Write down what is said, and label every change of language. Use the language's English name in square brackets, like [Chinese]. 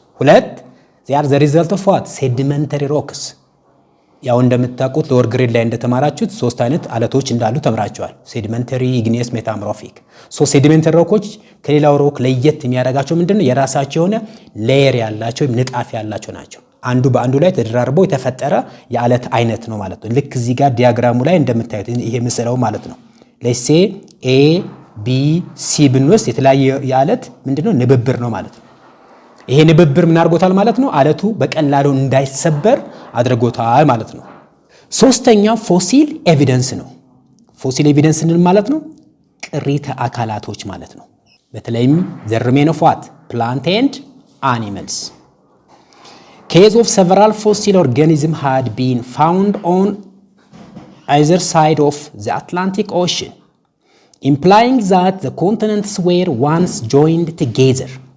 [English] ሁለት they are the result of what? Sedimentary rocks. [Amharic] ያው እንደምታውቁት ሎወር ግሬድ ላይ እንደተማራችሁት ሶስት አይነት አለቶች እንዳሉ ተምራችኋል። ሴዲመንተሪ፣ ኢግኒየስ፣ ሜታሞርፊክ። ሴዲመንተሪ ሮኮች ከሌላው ሮክ ለየት የሚያደርጋቸው ምንድነው? የራሳቸው የሆነ ሌየር ያላቸው ንጣፍ ያላቸው ናቸው። አንዱ በአንዱ ላይ ተደራርቦ የተፈጠረ የአለት አይነት ነው ማለት ነው። ልክ እዚህ ጋር ዲያግራሙ ላይ እንደምታዩት ይሄ ምስለው ማለት ነው። ለሴ ኤ ቢ ሲ ብንወስድ የተለያየ የአለት ምንድነው ንብብር ነው ማለት ነው። ይሄ ንብብር ምን አድርጎታል ማለት ነው? አለቱ በቀላሉ እንዳይሰበር አድርጎታል ማለት ነው። ሶስተኛው ፎሲል ኤቪደንስ ነው። ፎሲል ኤቪደንስ እንል ማለት ነው ቅሪተ አካላቶች ማለት ነው። በተለይም [English] the remain of what? Plant and animals. Case of several fossil organisms had been found on either side of the Atlantic Ocean, implying that the continents were once joined together.